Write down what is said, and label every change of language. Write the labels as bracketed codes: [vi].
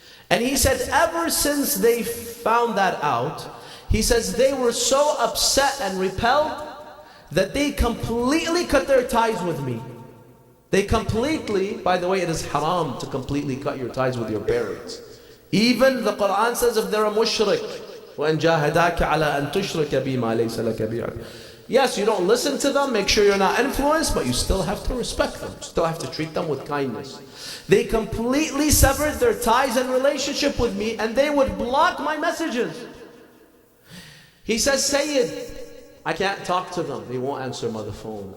[en] And he said, ever since they found that out, he says they were so upset and repelled that they completely cut their ties with me. They completely, by the way, it is haram to completely cut your ties with your parents. Even the Quran says if they're a mushrik, [ar] وَإِنْ جَاهَدَاكَ عَلَىٰ أَن تُشْرِكَ بِمَا لَيْسَ لَكَ بِعِلْمٍ. [en] Yes, you don't listen to them, make sure you're not influenced, but you still have to respect them. You still have to treat them with kindness. They completely severed their ties and relationship with me, and they would block my messages. He says, Sayyid, I can't talk to them. They won't answer my phone.